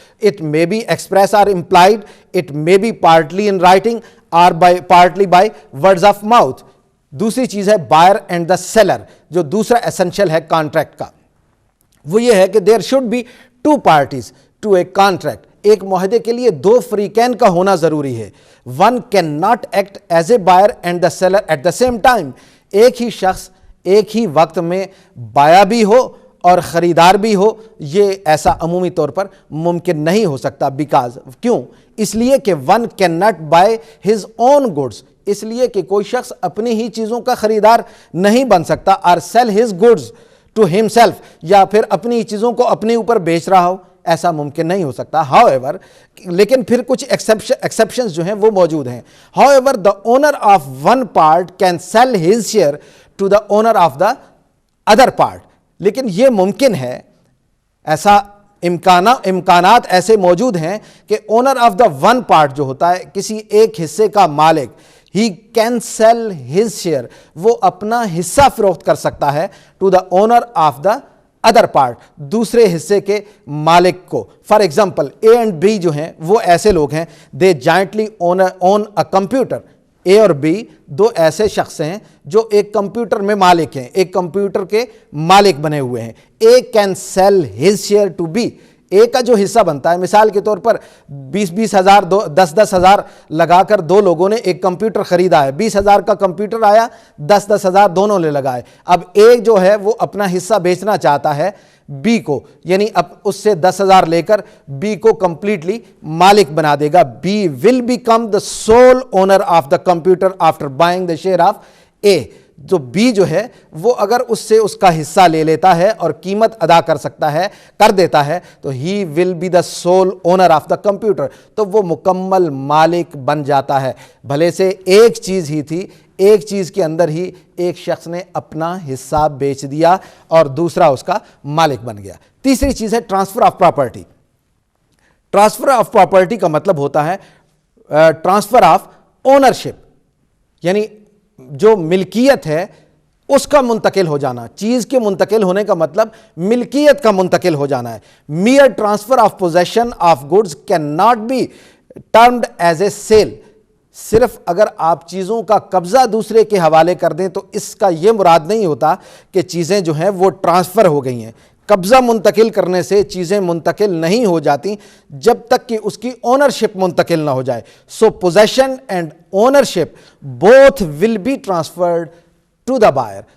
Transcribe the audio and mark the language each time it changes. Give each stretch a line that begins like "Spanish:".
English: It may be express or implied, it may be partly in writing or partly by words of mouth.
Urdu: دوسری چیز ہے buyer and the seller. جو دوسرا ایسنشل ہے کانٹریکٹ کا وہ یہ ہے کہ
English: There should be 2 parties to a contract.
Urdu: ایک معاہدے کے لیے 2 فریقین کا ہونا ضروری ہے.
English: One can not act as a buyer and the seller at the same time.
Urdu: ایک ہی شخص ایک ہی وقت میں بایا بھی ہو اور خریدار بھی ہو، یہ ایسا عمومی طور پر ممکن نہیں ہو سکتا. بیکاز کیوں؟ اس لیے کہ
English: One can not buy his own goods.
Urdu: اس لیے کہ کوئی شخص اپنی ہی چیزوں کا خریدار نہیں بن سکتا. اور
English: sell his goods to himself,
Urdu: یا پھر اپنی چیزوں کو اپنے اوپر بیچ رہا ہو، ایسا ممکن نہیں ہو سکتا.
English: however
Urdu: لیکن پھر کچھ ایکسیپشنز جو ہیں وہ موجود ہیں.
English: however the owner of one part can sell his share to the owner of the other part.
Urdu: لیکن یہ ممکن ہے، ایسا امکانات ایسے موجود ہیں کہ
English: owner of the one part
Urdu: جو ہوتا ہے، کسی ایک حصے کا مالک،
English: he can sell his share,
Urdu: وہ اپنا حصہ فروخت کر سکتا ہے
English: to the owner of the other part,
Urdu: دوسرے حصے کے مالک کو.
English: for example A and B
Urdu: جو ہیں وہ ایسے لوگ ہیں،
English: They jointly own a computer.
Urdu: اے اور بی 2 ایسے شخص ہیں جو ایک کمپیوٹر میں مالک ہیں، ایک کمپیوٹر کے مالک بنے ہوئے ہیں.
English: A can sell his share to B.
Urdu: اے کا جو حصہ بنتا ہے، مثال کے طور پر 20 ہزار 10 ہزار لگا کر 2 لوگوں نے ایک کمپیوٹر خریدا ہے. 20 ہزار کا کمپیوٹر آیا، 10 ہزار دونوں نے لگائے. اب اے جو ہے وہ اپنا حصہ بیچنا چاہتا ہے بی کو، یعنی اب اس سے 10 ہزار لے کر بی کو کمپلیٹلی مالک بنا دے گا.
English: B will become the sole owner of the computer after buying the share of A.
Urdu: جو بی جو ہے وہ اگر اس سے اس کا حصہ لے لیتا ہے اور قیمت ادا کر دیتا ہے تو
English: He will be the sole owner of the computer.
Urdu: تو وہ مکمل مالک بن جاتا ہے. بھلے سے ایک چیز ہی تھی، ایک چیز کے اندر ہی ایک شخص نے اپنا حصہ بیچ دیا اور دوسرا اس کا مالک بن گیا. تیسری چیز ہے transfer of property. Transfer of property کا مطلب ہوتا ہے ٹرانسفر آف اونرشپ، یعنی جو ملکیت ہے اس کا منتقل ہو جانا. چیز کے منتقل ہونے کا مطلب ملکیت کا منتقل ہو جانا ہے.
English: Mere transfer of possession of goods can not be termed as a sale.
Urdu: صرف اگر آپ چیزوں کا قبضہ دوسرے کے حوالے کر دیں تو اس کا یہ مراد نہیں ہوتا کہ چیزیں جو ہیں وہ ٹرانسفر ہو گئی ہیں. قبضہ منتقل کرنے سے چیزیں منتقل نہیں ہو جاتی جب تک کہ اس کی اونرشپ منتقل نہ ہو جائے.
English: So possession and ownership both will be transferred to the buyer.